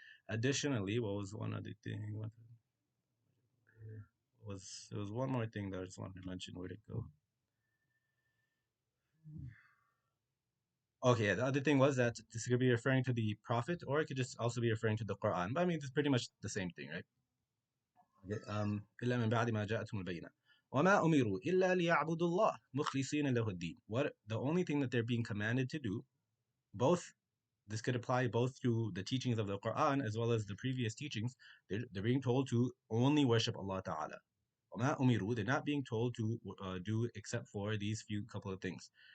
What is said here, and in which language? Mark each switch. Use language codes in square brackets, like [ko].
[en] Additionally, what was one other thing? There was one more thing that I just wanted to mention. Where'd it go? Okay, yeah, the other thing was that this could be referring to the Prophet, or it could just also be referring to the Quran. But I mean, it's pretty much the same thing, right? Okay, [ar] إلا من بعد ما جاءتهم البينة وما أمروا إلا ليعبدوا الله مخلصين له الدين. [en] What the only thing that they're being commanded to do, both this could apply both to the teachings of the Quran as well as the previous teachings. They're being told to only worship Allah Ta'ala. [ar] وما أمروا, [en] they're not being told to do except for these few couple of things.